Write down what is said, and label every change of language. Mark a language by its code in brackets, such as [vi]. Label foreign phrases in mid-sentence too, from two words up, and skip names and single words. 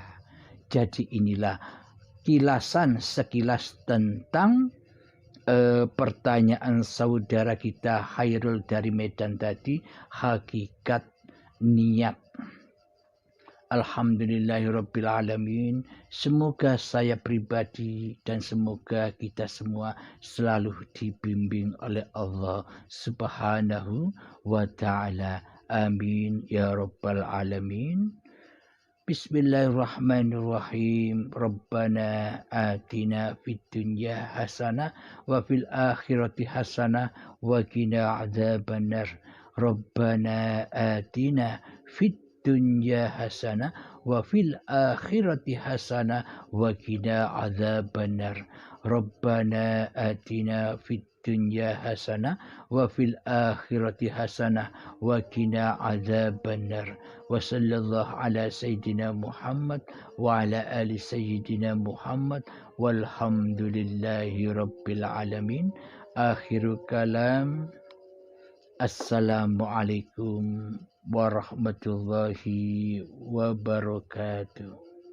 [id] Jadi inilah sekilas tentang pertanyaan saudara kita Hairul dari Medan tadi, hakikat niat. [ar] الحمد لله رب العالمين. [id] Semoga saya pribadi dan semoga kita semua selalu dibimbing oleh Allah [ar] سبحانه وتعالى. آمين يا رب العالمين. بسم الله الرحمن الرحيم. ربنا آتنا في الدنيا حسنة وفي الآخرة حسنة وقنا عذاب النار. ربنا آتنا في الدنيا حسنة وفي الآخرة حسنة وقنا عذاب النار. ربنا آتنا في الدنيا حسنة وفي الآخرة حسنة وقنا عذاب النار. وصلى الله على سيدنا محمد وعلى آل سيدنا محمد والحمد لله رب العالمين. آخر الكلام. السلام عليكم ورحمة الله وبركاته.